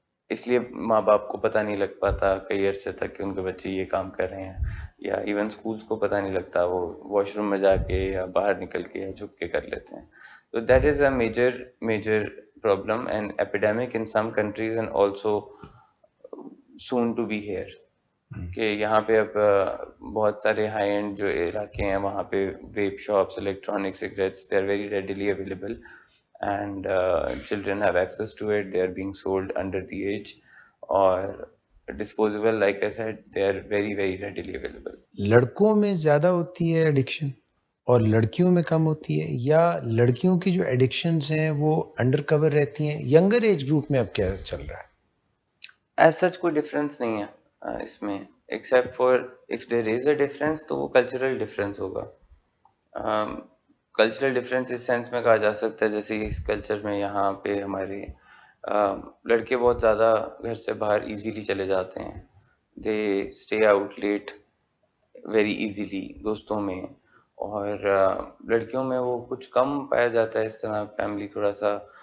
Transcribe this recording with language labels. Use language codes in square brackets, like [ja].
[ur] اس لیے ماں باپ کو پتہ نہیں لگ پاتا کئی عرصے تک کہ ان کے بچے یہ کام کر رہے ہیں، یا ایون اسکولس کو پتہ نہیں لگتا، وہ واش روم میں جا کے یا باہر نکل کے یا جھک کے کر لیتے ہیں۔ تو [en] that is a major problem and epidemic in some countries and also soon to be here, [ur] کہ یہاں پہ اب بہت سارے ہائی اینڈ جو علاقے ہیں وہاں پہ weep shops, electronic cigarettes, [en] They are very readily available, and children have access to it. They are being sold under the age, or disposable, like I said, they are very very readily available. [ur] لڑکوں میں زیادہ ہوتی ہے addiction اور لڑکیوں میں کم ہوتی ہے، یا لڑکیوں کی جو ایڈکشنز ہیں وہ انڈر کور رہتی ہیں؟ ینگر ایج گروپ میں اب کیا چل رہا ہے؟ ایز سچ کوئی ڈفرینس نہیں ہے اس میں، [en] except for if there is a difference [ur] تو وہ کلچرل ڈفرینس ہوگا۔ کلچرل ڈفرینس اس سینس میں کہا جا سکتا ہے جیسے اس کلچر میں یہاں پہ ہمارے لڑکے بہت زیادہ گھر سے باہر ایزیلی چلے جاتے ہیں، [en] they stay out late very easily [ur] دوستوں میں، اور لڑکیوں میں وہ کچھ کم پایا جاتا ہے۔ اس طرح فیملی تھوڑا سا